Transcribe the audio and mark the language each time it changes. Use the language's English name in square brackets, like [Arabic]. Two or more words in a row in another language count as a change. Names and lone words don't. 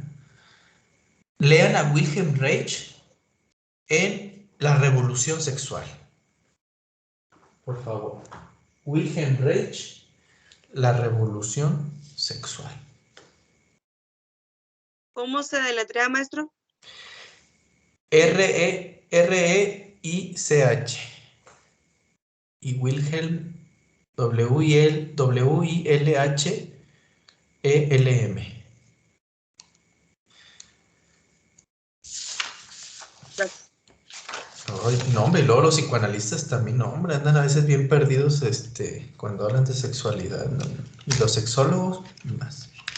[Spanish] Lean a Wilhelm Reich en La Revolución Sexual. Por favor. Wilhelm Reich, La Revolución Sexual. ¿Cómo se deletrea, maestro? R-E-I-C-H W-I-L-H. Y Wilhelm, W-I-L-H-E-L-M. Ay, no, hombre, y luego los psicoanalistas también, no, hombre, andan a veces bien perdidos cuando hablan de sexualidad, ¿no? Y los sexólogos, más.